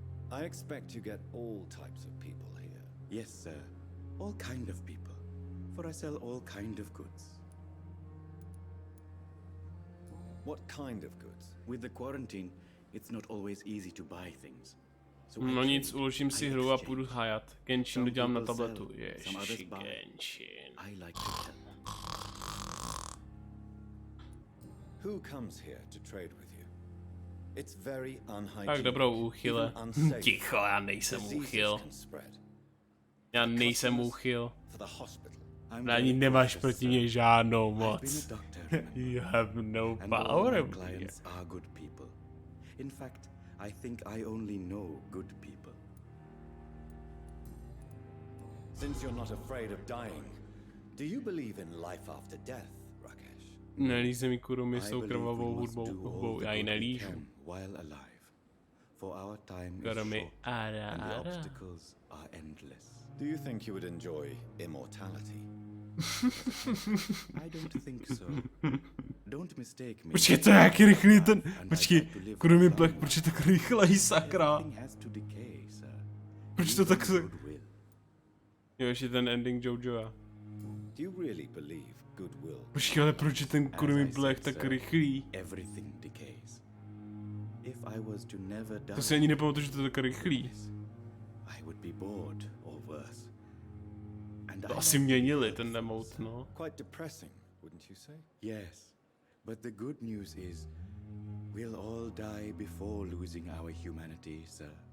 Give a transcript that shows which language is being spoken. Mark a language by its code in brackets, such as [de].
[en] I expect you get all types of people here. Yes, sir. All kind of people. For I sell all kind of goods. What kind of goods? With the quarantine, it's not always easy to buy things. [cs] No nic, uložím si hru a půjdu hájat. Genshin dodělám na tabletu. Ježiši, Genshin. [en] I like to tell. Who comes here to trade with you? It's very unhygienic. [cs] Tak dobrou, úchyle. Ticho, já nejsem úchyl. Já nejsem úchyl. Ani nemáš proti mě žádnou moc. [en] You have no power. Clients are good people. In fact, I think I only know good people. Since you're not afraid of dying, do you believe in life after death, Rakesh? [cs] Nelíze mi Kurumi s tou krvavou hudbou, já ji nelížu. [en] While alive, for our time is Kurumi, short, and the obstacles are endless. Do you think you would enjoy immortality? I don't think so. Don't mistake me. [cs] Počkej, to je jaký rychlý ten... Počkej, Kurumi Black, proč je tak rychlej, sakra? Proč to tak se... Jo, ještě ten ending Jojoa. [en] Do you really believe goodwill? [cs] Počkej, ale proč je ten Kurumi Black tak rychlý? [en] Everything decays. If I was to never die, [cs] To si ani nepamatuju, že to je tak rychlý. [en] I would be bored or worse. And [cs] To asi měnili ten emote, no. [en] Quite depressing, wouldn't you say? Yes, but the good news is we'll all die before losing our humanity, sir.